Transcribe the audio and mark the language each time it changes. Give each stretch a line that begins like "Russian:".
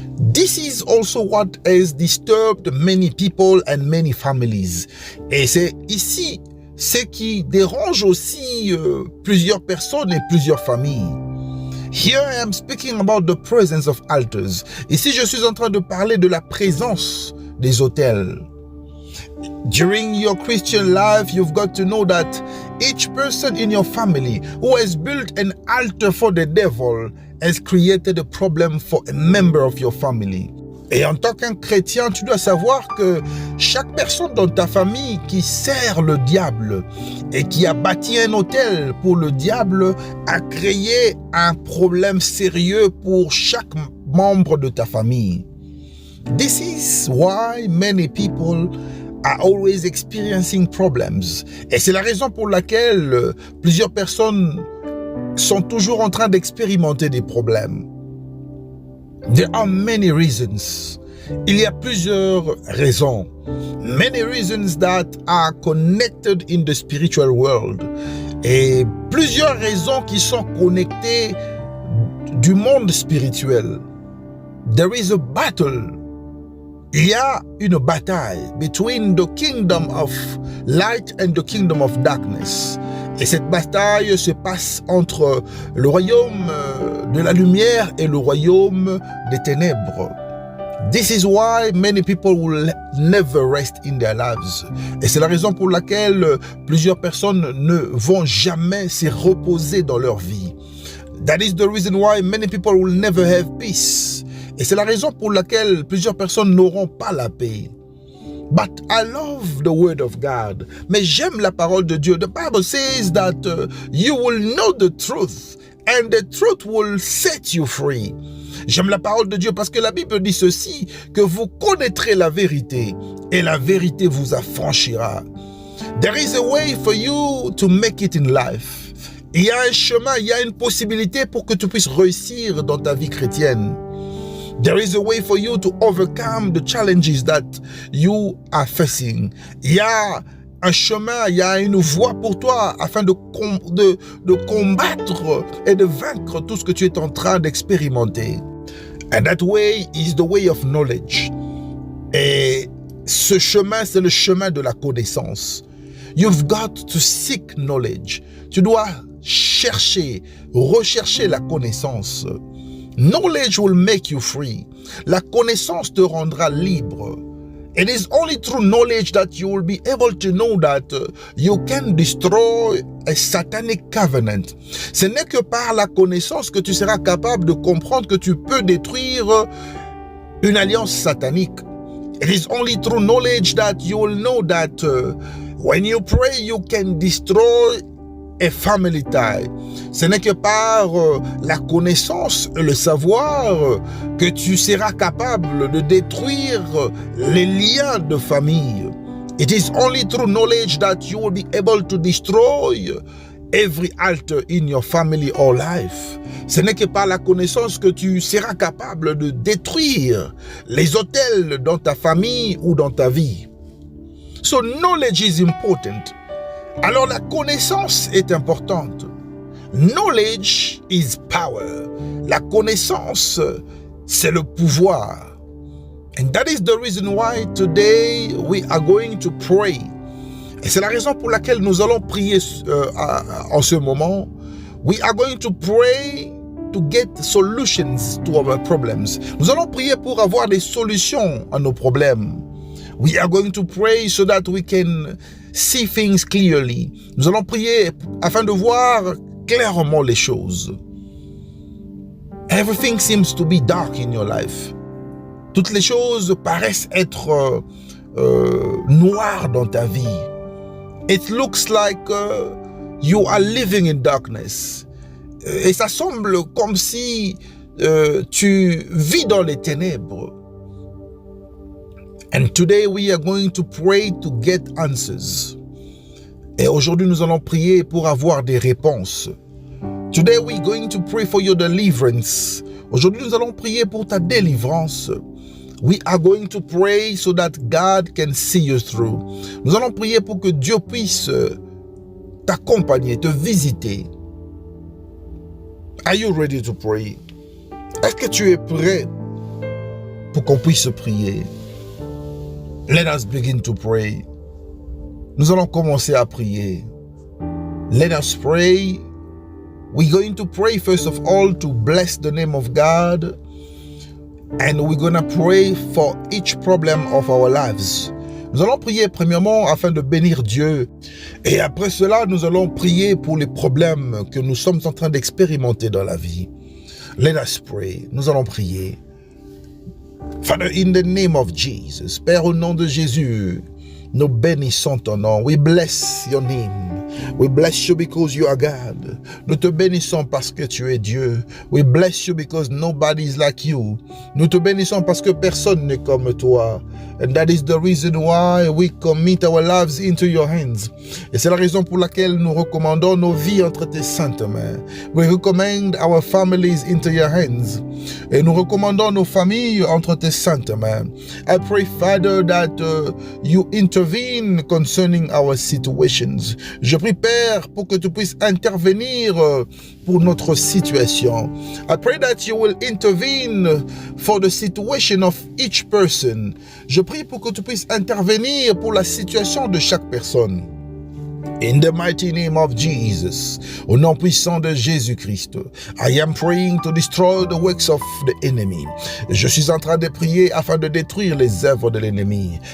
English: This is also what has disturbed many people and many families.
French: Et c'est ici ce qui dérange aussi plusieurs personnes et plusieurs familles.
English: Here I am speaking about the presence of altars.
French: Ici je suis en train de parler de la présence des autels.
English: During your Christian life, you've got to know that each person in your family who has built an altar for the devil has created a problem for a member of your family.
French: Et en tant qu'un chrétien, tu dois savoir que chaque personne dans ta famille qui sert le diable et qui a bâti un autel pour le diable a créé un problème sérieux pour chaque membre de ta famille.
English: This is why many people are always experiencing problems.
French: Et c'est la raison pour laquelle plusieurs personnes sont toujours en train d'expérimenter des problèmes.
English: There are many reasons.
French: Il y a plusieurs raisons.
English: Many reasons that are connected in the spiritual world.
French: Et plusieurs raisons qui sont connectées du monde spirituel.
English: There is a battle.
French: Il y a une bataille
English: between the kingdom of light and the kingdom of darkness.
French: Et cette bataille se passe entre le royaume de la lumière et le royaume des ténèbres.
English: This is why many people will never rest in their lives.
French: Et c'est la raison pour laquelle plusieurs personnes ne vont jamais se reposer dans leur vie.
English: That is the reason why many people will never have peace.
French: Et c'est la raison pour laquelle plusieurs personnes n'auront pas la paix.
English: But I love the word of God.
French: Mais j'aime la parole de Dieu.
English: The Bible says that you will know the truth and the truth will set you free.
French: J'aime la parole de Dieu parce que la Bible dit ceci, que vous connaîtrez la vérité et la vérité vous affranchira.
English: There is a way for you to make it in life.
French: Il y a un chemin, il y a une possibilité pour que tu puisses réussir dans ta vie chrétienne.
English: There is a way for you to overcome the challenges that you are facing.
French: Il y a un chemin, il y a une voie pour toi afin de combattre et de vaincre tout ce que tu es en train d'expérimenter.
English: And that way is the way of knowledge.
French: Et ce chemin, c'est le chemin de la connaissance.
English: You've got to seek knowledge.
French: Tu dois rechercher la connaissance.
English: Knowledge will make you free.
French: La connaissance te rendra libre.
English: It is only through knowledge that you will be able to know that you can destroy a satanic covenant.
French: Ce n'est que par la connaissance que tu seras capable de comprendre que tu peux détruire une alliance satanique.
English: It is only through knowledge that you will know that when you pray, you can destroy a family tie.
French: Ce n'est que par la connaissance et le savoir que tu seras capable de détruire les liens de famille.
English: It is only through knowledge that you will be able to destroy every altar in your family or life.
French: Ce n'est que par la connaissance que tu seras capable de détruire les autels dans ta famille ou dans ta vie.
English: So knowledge is important.
French: Alors la connaissance est importante.
English: Knowledge is power.
French: La connaissance, c'est le pouvoir.
English: And that is the reason why today we are going to pray.
French: Et c'est la raison pour laquelle nous allons prier en ce moment.
English: We are going to pray to get solutions to our problems.
French: Nous allons prier pour avoir des solutions à nos problèmes.
English: We are going to pray so that we can see things clearly.
French: Nous allons prier afin de voir clairement les choses.
English: Everything seems to be dark in your life.
French: Toutes les choses paraissent être noires dans ta vie.
English: It looks like you are living in darkness.
French: Et ça semble comme si tu vis dans les ténèbres.
English: And today we are going to pray to get answers.
French: Et aujourd'hui nous allons prier pour avoir des réponses.
English: Today we are going to pray for your deliverance.
French: Aujourd'hui nous allons prier pour ta délivrance.
English: We are going to pray so that God can see you through.
French: Nous allons prier pour que Dieu puisse t'accompagner, te visiter.
English: Are you ready to pray?
French: Est-ce que tu es prêt pour qu'on puisse prier?
English: Let us begin to pray.
French: Nous allons commencer à prier.
English: Let us pray. We're going to pray first of all to bless the name of God. And we're going to pray for each problem of our lives.
French: Nous allons prier premièrement afin de bénir Dieu. Et après cela, nous allons prier pour les problèmes que nous sommes en train d'expérimenter dans la vie.
English: Let us pray.
French: Nous allons prier.
English: Father, in the name of Jesus,
French: Père, au nom de Jésus, nous bénissons ton nom.
English: We bless your name. We bless you because you are God.
French: Nous te bénissons parce que tu es Dieu.
English: We bless you because nobody is like you.
French: Nous te bénissons parce que personne n'est comme toi.
English: And that is the reason why we commit our lives into your hands.
French: Et c'est la raison pour laquelle nous recommandons nos vies entre tes saintes mains.
English: We recommend our families into your hands.
French: Et nous recommandons nos familles entre tes saintes mains.
English: I pray, Father, that you intervene concerning our situations.
French: Je prie prie, Père, pour que tu puisses intervenir pour notre situation.
English: I pray that you will intervene for the situation of each person.
French: Je prie pour que tu puisses intervenir pour la situation de chaque personne.
English: In the mighty name of Jesus,
French: au nom puissant de Jésus-Christ,
English: I am praying to destroy the works of the enemy.
French: Je suis en train de prier afin de détruire les œuvres de l'ennemi.